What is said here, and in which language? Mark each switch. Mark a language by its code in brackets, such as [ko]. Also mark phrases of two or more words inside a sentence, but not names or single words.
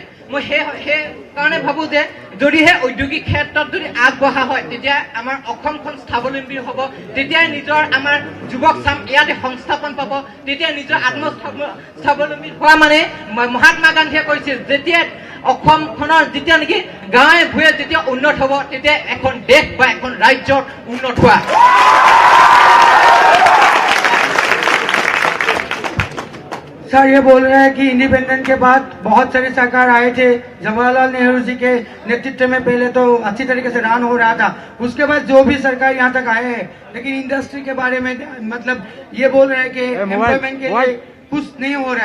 [as] মই সেই কাৰণে ভাবোঁ যে যদিহে ঔদ্যোগিক ক্ষেত্ৰত যদি আগবঢ়া হয়, তেতিয়া আমাৰ অসমখন স্বাৱলম্বী হ'ব, তেতিয়াই নিজৰ আমাৰ যুৱক চাম ইয়াতে সংস্থাপন পাব, তেতিয়া নিজৰ স্বাৱলম্বী হোৱা মানে মহাত্মা গান্ধীয়ে কৈছিল যেতিয়া অসমখনৰ যেতিয়া নেকি গাঁৱে ভূঞে যেতিয়া উন্নত হ'ব, তেতিয়া এখন দেশ বা এখন ৰাজ্যৰ উন্নত হোৱা। [hi] सर ये बोल रहे हैं कि इंडिपेंडेंस के बाद बहुत सारे सरकार आए थे, जवाहरलाल नेहरू जी के नेतृत्व में पहले तो अच्छी तरीके से रन हो रहा था, उसके बाद जो भी सरकार यहाँ तक आए हैं, लेकिन इंडस्ट्री के बारे में मतलब ये बोल रहे हैं कि एम्प्लॉयमेंट के लिए कुछ नहीं हो रहा है।